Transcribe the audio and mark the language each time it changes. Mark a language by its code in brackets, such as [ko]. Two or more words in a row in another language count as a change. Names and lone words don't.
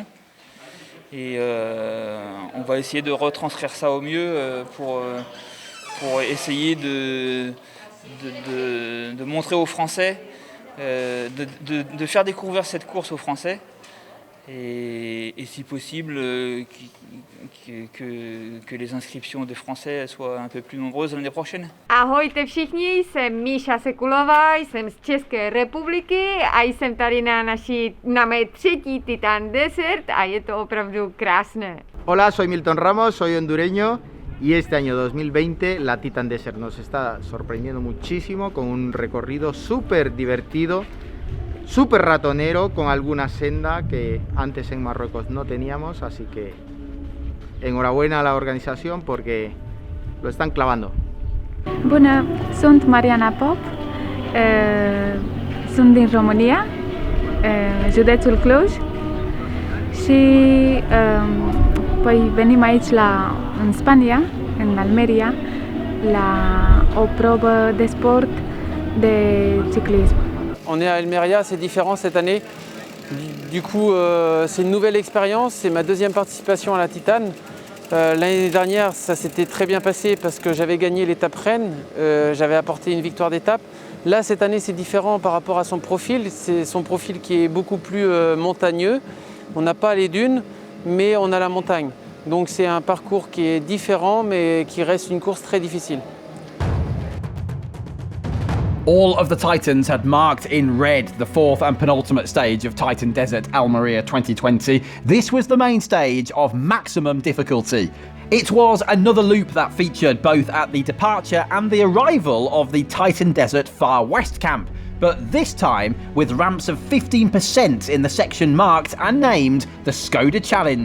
[fr] Et on va essayer de retranscrire ça au mieux pour essayer de montrer aux Français, de faire découvrir cette course aux Français. Et si possible, que les inscriptions des Français soient un peu plus nombreuses l'année prochaine. [cs] Ahojte všichni, jsem Míša Sekulová, jsem z České republiky a jsem tady na mé třetí Titan Desert a je to opravdu krásné. [es] Hola, soy Milton Ramos, soy hondureño y este año 2020 la Titan Desert nos está sorprendiendo muchísimo con un recorrido súper divertido, súper ratonero, con alguna senda que antes en Marruecos no teníamos, así que enhorabuena a la organización porque lo están clavando. [ro] Bună, sunt Mariana Pop, sunt din România, județul Cluj și păi venim aici în Spania, în Almeria, la o probă de sport de ciclisme. [fr] On est à Almería, c'est différent cette année. Du coup, c'est une nouvelle expérience, c'est ma deuxième participation à la Titan. L'année dernière, ça s'était très bien passé parce que j'avais gagné l'étape Rennes, j'avais apporté une victoire d'étape. Là, cette année, c'est différent par rapport à son profil. C'est son profil qui est beaucoup plus montagneux. On n'a pas les dunes, mais on a la montagne. Donc c'est un parcours qui est différent, mais qui reste une course très difficile. [en] All of the Titans had marked in red the fourth and penultimate stage of Titan Desert Almería 2020. This was the main stage of maximum difficulty. It was another loop that featured both at the departure and the arrival of the Titan Desert Far West camp, but this time with ramps of 15% in the section marked and named the Skoda Challenge.